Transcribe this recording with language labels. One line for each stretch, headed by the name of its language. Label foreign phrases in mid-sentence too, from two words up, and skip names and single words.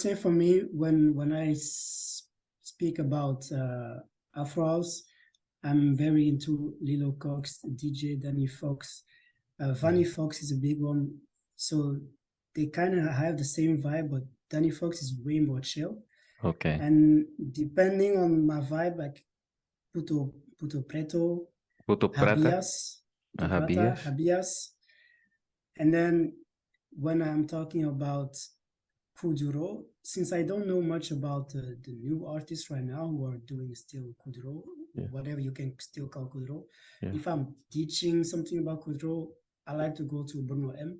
English: say for me when I speak about Afro house, I'm very into Lilo Cox, DJ Danny Fox. Vanny Fox is a big one. So they kind of have the same vibe, but Danny Fox is way more chill. Okay. And depending on my vibe, like Puto Preto, Puto Prata? Habias, Puto Prata, Rabias? Habias. And then when I'm talking about Kuduro, since I don't know much about the new artists right now who are doing still Kuduro, Yeah, whatever you can still call Kuduro, yeah. if I'm teaching something about Kuduro, I like to go to Bruno M.